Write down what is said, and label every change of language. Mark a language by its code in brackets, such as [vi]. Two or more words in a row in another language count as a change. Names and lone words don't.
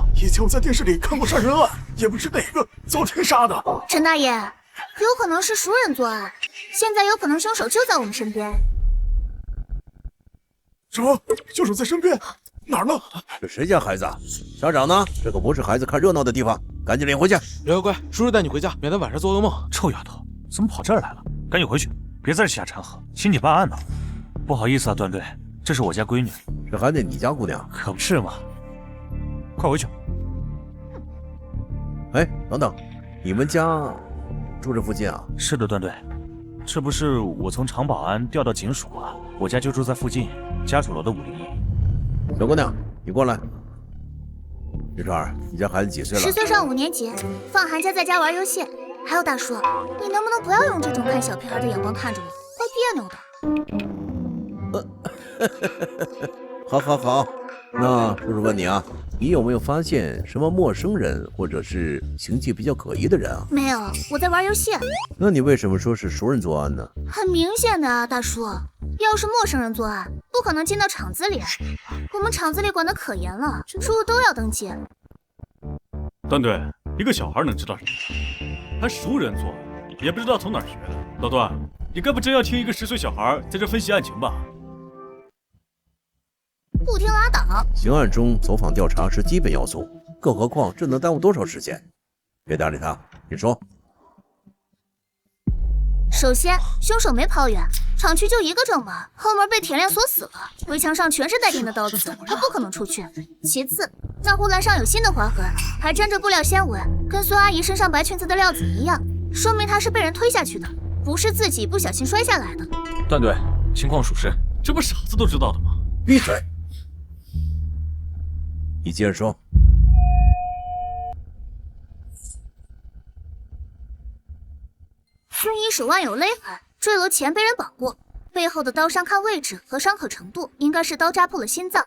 [zh] 以前我在電視裡看過殺人案，也不知哪個遭天殺的。陳大爺，有可能是熟人作案，現在有可能兇手就在我們身邊。什麼？兇手在身邊？哪兒呢？這誰家孩子啊？家長呢？這可不是孩子看熱鬧的地方，趕緊領回去。妖妖怪，叔叔帶你回家，免得晚上做噩夢。臭丫頭，怎麼跑這兒來了？趕緊回去，別在這瞎摻和，刑警辦案呢。不好意思啊，段隊，這是我家閨女。這還得你家姑娘？可不是嘛。快回去。哎，等等，你們家住這附近啊？是的，段隊，這不是我從廠保安調到警署啊，我家就住在附近，家屬樓的501。小姑娘，你過來。玉川，你家孩子幾歲了？ 10歲上5年級，放寒假在家玩遊戲。還有大叔，你能不能不要用這種看小屁孩的眼光看着我，怪別扭的。好，好，好。那叔叔問你啊，你有沒有發現什麼陌生人或者是行跡比較可疑的人啊？沒有，我在玩遊戲。那你為什麼說是熟人作案呢？很明顯的啊，大叔，要是陌生人作案，不可能進到廠子裡。我們廠子裡管得可嚴了，出入都要登記。段隊，一個小孩能知道什麼？還熟人作案，也不知道從哪兒學的。老段，你該不真要聽一個10歲小孩在這分析案情吧？不聽拉倒。刑案中走訪調查是基本要素，更何況這能耽誤多少時間？別搭理他，你說。首先，兇手沒跑遠，廠區就一個正門，後門被鐵鏈鎖死了，圍牆上全是帶電的刀子，他不可能出去。其次，那護欄上有新的劃痕，還沾着布料纖維，跟孫阿姨身上白裙子的料子一樣，說明他是被人推下去的，不是自己不小心摔下來的。段隊，情況屬實，這不傻子都知道的嗎？閉嘴！ 你接着說。孙一手腕有勒痕，坠楼前被人绑过，背后的刀伤看位置和伤口程度，应该是刀扎破了心脏。